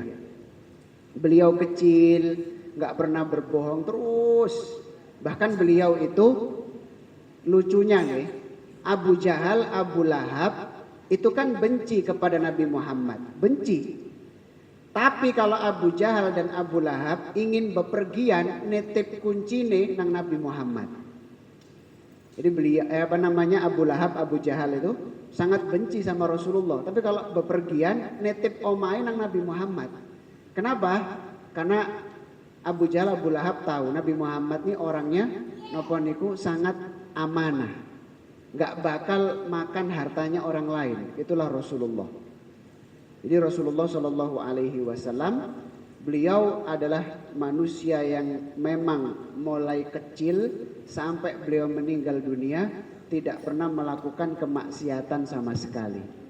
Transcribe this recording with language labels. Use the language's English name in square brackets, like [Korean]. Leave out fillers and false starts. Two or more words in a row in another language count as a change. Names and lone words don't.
[Indonesian] Beliau kecil, nggak pernah berbohong terus. Bahkan beliau itu lucunya nih, Abu Jahal, Abu Lahab itu kan benci kepada Nabi Muhammad, benci. Tapi kalau Abu Jahal dan Abu Lahab ingin bepergian, [Javanese] nitip kuncine nang Nabi Muhammad. [Indonesian] Jadi beliau Abu Lahab, Abu Jahal itu sangat benci sama Rasulullah. Tapi kalau bepergian, [Javanese] nitip omahe nang Nabi Muhammad. [Indonesian] Kenapa? Karena Abu Jahal, Abu Lahab tahu Nabi Muhammad ini orangnya [Javanese] napa niku [Indonesian] sangat amanah. Enggak bakal makan hartanya orang lain. Itulah Rasulullah. Jadi Rasulullah [Arabic] صلى الله عليه وسلم [Indonesian] beliau adalah manusia yang memang mulai kecil sampai beliau meninggal dunia tidak pernah melakukan kemaksiatan sama sekali.